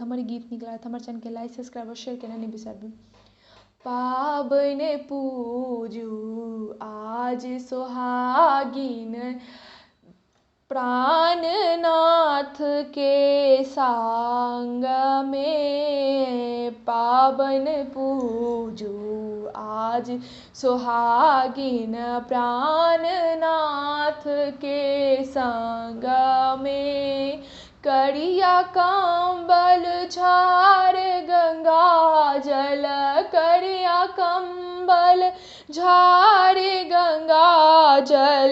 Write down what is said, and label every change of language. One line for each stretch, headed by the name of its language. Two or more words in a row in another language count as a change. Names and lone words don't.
Maithili: हमर गीत नीक लागत हमर चैनल के
English: like subscribe
Maithili: और शेयर केना नहि बिसरबै। पाबनि पूजू आज सोहागिन प्राणनाथ के संग में। पाबनि पूजू आज सोहागिन प्राणनाथ के संग में। करिया कंबल झाड़ गंगा जल करिया कंबल झाड़ गंगा जल।